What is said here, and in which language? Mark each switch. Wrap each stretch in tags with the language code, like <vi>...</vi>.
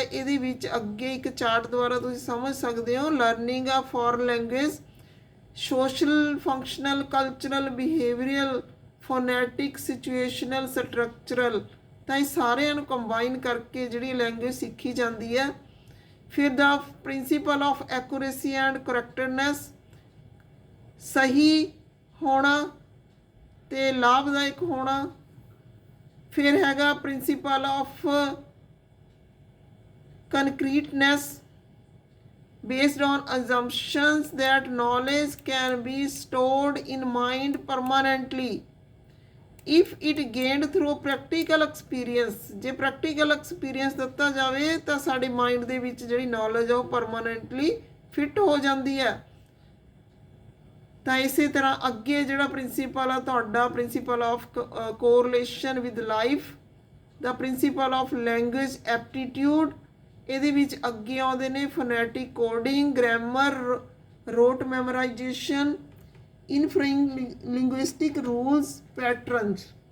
<pa>ਇਹਦੇ ਵਿੱਚ ਅੱਗੇ ਇੱਕ ਚਾਰਟ ਦੁਆਰਾ ਤੁਸੀਂ ਸਮਝ ਸਕਦੇ ਹੋ ਲਰਨਿੰਗ ਆ foreign language, social, functional, cultural, behavioural, phonetic, situational, structural. ਤਾਂ ਇਹ ਸਾਰਿਆਂ ਨੂੰ ਕੰਬਾਈਨ ਕਰਕੇ ਜਿਹੜੀ ਲੈਂਗੁਏਜ ਸਿੱਖੀ ਜਾਂਦੀ ਹੈ। फिर the principal of accuracy and करैक्टनेस, सही होना ते लाभदायक होना। फिर हैगा</pa> <en>Principle of concreteness, based on assumptions that knowledge can be stored in mind permanently if it gained through practical experience।</en> <pa>ਜੇ ਪ੍ਰੈਕਟੀਕਲ ਐਕਸਪੀਰੀਅੰਸ ਦਿੱਤਾ ਜਾਵੇ ਤਾਂ ਸਾਡੇ ਮਾਈਂਡ ਦੇ ਵਿੱਚ ਜਿਹੜੀ ਨੌਲੇਜ ਆ ਉਹ ਪਰਮਾਨੈਂਟਲੀ ਫਿੱਟ ਹੋ ਜਾਂਦੀ ਹੈ। ਤਾਂ ਇਸੇ ਤਰ੍ਹਾਂ ਅੱਗੇ ਜਿਹੜਾ ਪ੍ਰਿੰਸੀਪਲ ਆ ਤੁਹਾਡਾ principal of correlation with life, ਦਾ principal of language aptitude, ਇਹਦੇ ਵਿੱਚ ਅੱਗੇ ਆਉਂਦੇ ਨੇ phonetic coding, grammar, ਰੋਟ memorisation, ਇਨਫਰੈਂਗ linguistic rules, patterns.</pa>